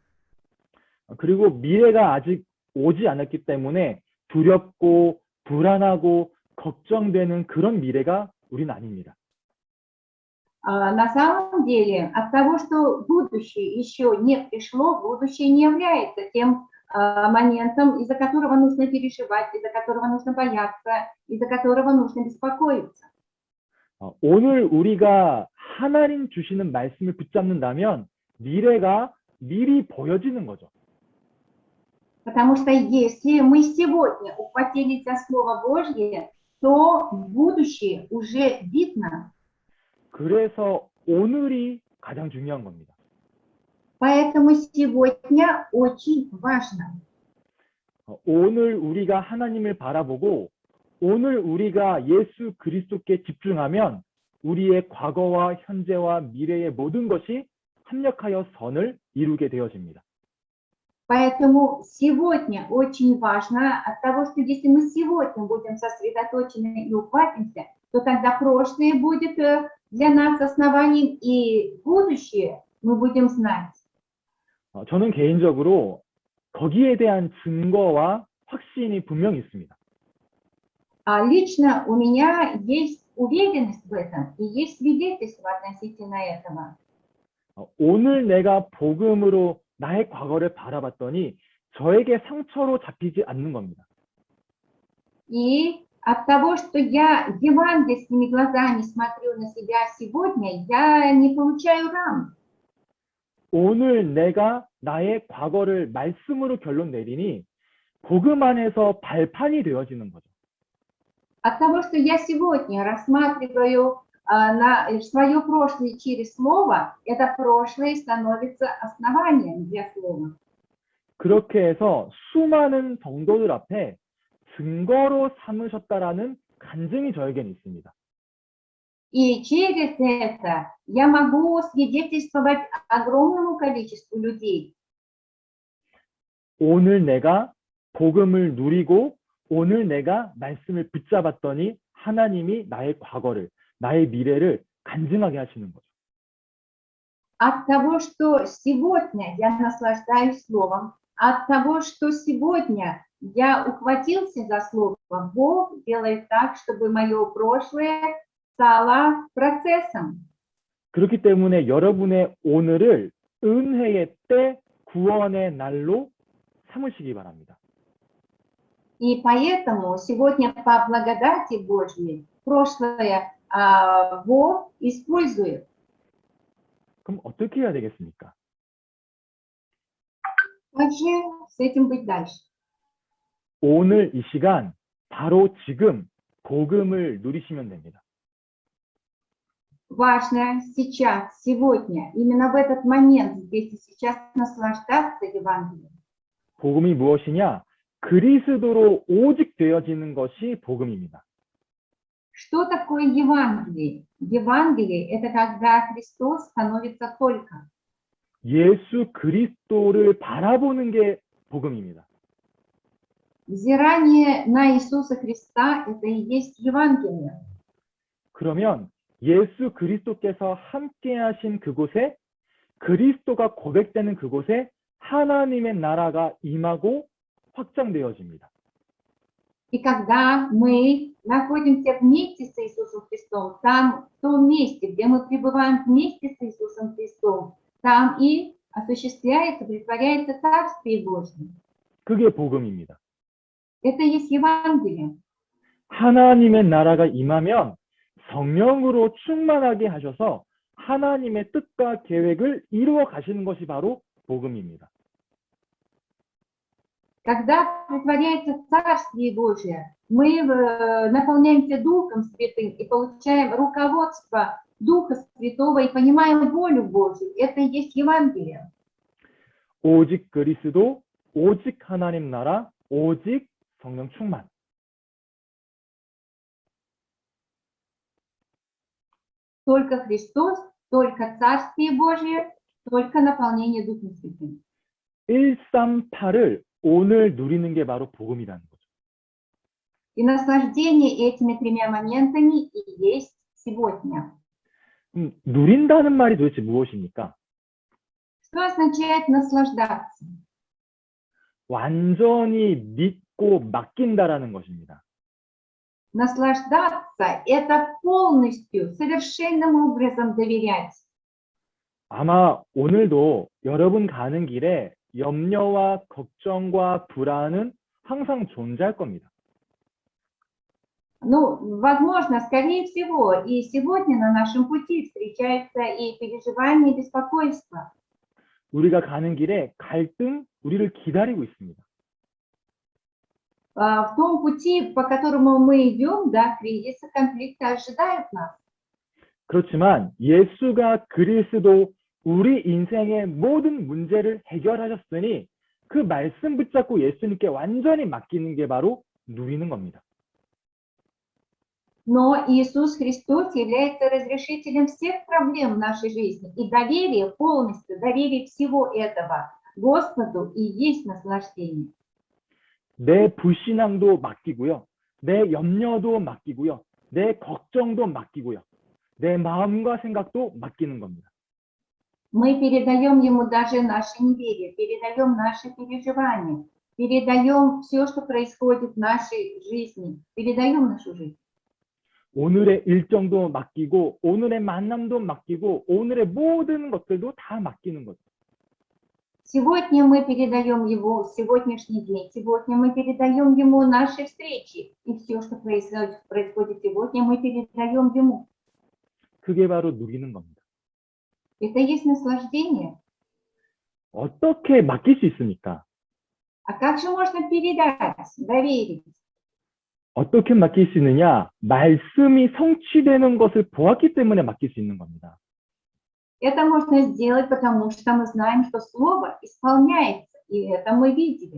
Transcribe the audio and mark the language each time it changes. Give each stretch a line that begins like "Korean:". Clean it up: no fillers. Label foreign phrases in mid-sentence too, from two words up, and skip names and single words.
Korean: 그리고 미래가 아직 오지 않았기 때문에 두렵고 불안하고 걱정되는 그런 미래가 우리는 아닙니다.
Russian: На самом деле, от того, что будущее еще не пришло, будущее не является тем моментом, из-за которого нужно переживать, из-за которого нужно бояться, из-за которого нужно беспокоиться.
Korean: 오늘 우리가 하나님 주시는 말씀을 붙잡는다면 미래가 미리 보여지는 거죠.
Russian: Потому что если мы сегодня ухватились за Слово Божье, то будущее уже видно.
Korean: 그래서 오늘이 가장 중요한 겁니다.
Russian: Поэтому сегодня очень важно.
Korean: 오늘 우리가 하나님을 바라보고 오늘 우리가 예수 그리스도께 집중하면 우리의 과거와 현재와 미래의 모든 것이 합력하여 선을 이루게 되어집니다.
Russian: Поэтому сегодня очень важно от того, что если мы сегодня будем сосредоточены и ухватимся, то тогда прошлое будет для нас основанием, и будущее мы будем знать.
Korean: 저는 개인적으로 거기에 대한 증거와 확신이 분명히 있습니다.
Russian: Лично у меня есть уверенность в этом, и есть свидетельство относительно этого.
Korean: 오늘 내가 복음으로 나의 과거를 바라봤더니 저에게 상처로 잡히지 않는 겁니다.
Russian: И от того, что я евангельскими глазами смотрю на себя сегодня, я не получаю ран.
Korean: 오늘 내가 나의 과거를 말씀으로 결론 내리니 복음 안에서 발판이 되어지는 거죠.
Russian: От того, что я сегодня рассматриваю свое прошлое через слово, это прошлое становится основанием для слова.
Korean: 그렇게 해서 수많은 성도들 앞에 증거로 삼으셨다라는 간증이 저에게는 있습니다.
Russian: И через это я могу свидетельствовать огромному количеству людей.
Korean: 오늘 내가 복음을 누리고 오늘 내가 말씀을 붙잡았더니 하나님이 나의 과거를, 나의 미래를 간증하게 하시는 거죠.
Russian: От того, что сегодня я наслаждаюсь словом, от того, что сегодня я ухватился за слово, Бог делает так, чтобы мое прошлое стало процессом.
Korean: 그렇기 때문에 여러분의 오늘을 은혜의 때, 구원의 날로 삼으시기 바랍니다.
Russian: И поэтому сегодня по благодати Божьей прошлое Бог использует.
Korean: 그럼 어떻게 해야 되겠습니까?
Russian: Как же с этим быть дальше?
Korean: 오늘 이 시간, 바로 지금 복음을 누리시면 됩니다.
Russian: Важно сейчас, сегодня, именно в этот момент, здесь и сейчас наслаждаться Евангелием.
Korean: 복음이 무엇이냐? 그리스도로 오직 되어지는 것이 복음입니다.
Russian: Что такое Евангелие? Евангелие – это когда Христос становится только.
Korean: 예수 그리스도를 바라보는 게 복음입니다.
Russian: Взирание на Иисуса Христа – это и есть Евангелие.
Korean: 그러면 예수 그리스도께서 함께 하신 그곳에, 그리스도가 고백되는 그곳에 하나님의 나라가 임하고 확장되어집니다.
Russian: И когда мы находимся вместе с Иисусом Христом, там, в том месте, где мы пребываем вместе с Иисусом Христом, там и осуществляется, претворяется Царствие Божье.
Korean: 그게 복음입니다.
Russian: Это и есть Евангелие.
Korean: 하나님의 나라가 임하면 성령으로 충만하게 하셔서 하나님의 뜻과 계획을 이루어 가시는 것이 바로 복음입니다.
Russian: Когда притворяется Царствие Божие, мы наполняемся Духом Святым и получаем руководство Духа Святого и понимаем волю Божью. Это и есть Евангелие.
Korean: 오직 그리스도, 오직 하나님 나라, 오직 성령 충만.
Russian: Только Христос, только Царствие Божие, только наполнение Духом Святым.
Korean: 138을 오늘 누리는 게 바로 복음이라는 거죠.
Russian: И наслаждение этими тремя моментами и есть сегодня.
Korean: 누린다는 말이 도대체 무엇입니까?
Russian: Что означает наслаждаться?
Korean: 완전히 믿고 맡긴다라는 것입니다.
Russian: Наслаждаться – это полностью, совершенным образом доверять.
Korean: 아마 오늘도 여러분 가는 길에 염려와 걱정과 불안은 항상 존재할 겁니다.
Russian: Ну, возможно, скорее всего, и сегодня на нашем пути встречаются и переживания, и беспокойства.
Korean: 우리가 가는 길에 갈등, 우리를 기다리고 있습니다.
Russian: В том пути, по которому мы идем, да, кризисы, конфликты ожидают нас.
Korean: 그렇지만 예수가 그리스도 우리 인생의 모든 문제를 해결하셨으니 그 말씀 붙잡고 예수님께 완전히 맡기는 게 바로 누리는 겁니다.
Russian: Но Иисус Христос является разрешителем всех проблем в нашей жизни. И доверие полностью, доверие всего этого Господу и есть наслаждение.
Korean: 내 불신앙도 맡기고요. 내 염려도 맡기고요. 내 걱정도 맡기고요. 내 마음과 생각도 맡기는 겁니다.
Russian: Мы передаем Ему даже наше неверие, передаем наши переживания, передаем все, что происходит в нашей жизни, передаем нашу жизнь.
Korean: 오늘의 일정도 맡기고 오늘의 만남도 맡기고 오늘의 모든 것들도 다 맡기는 거죠.
Russian: Сегодня мы передаем Его сегодняшний день, сегодня мы передаем Ему наши встречи, и все, что происходит сегодня, мы передаем Ему.
Korean: 그게 바로 누리는 겁니다.
Russian: Это и есть наслаждение.
Korean: 어떻게 맡길 수 있습니까?
Russian: А как же можно передать, доверить?
Korean: 어떻게 맡길 수 있느냐? 말씀이 성취되는 것을 보았기 때문에 맡길 수 있는 겁니다.
Russian: Это можно сделать, потому что мы знаем, что Слово исполняется, и это мы видели.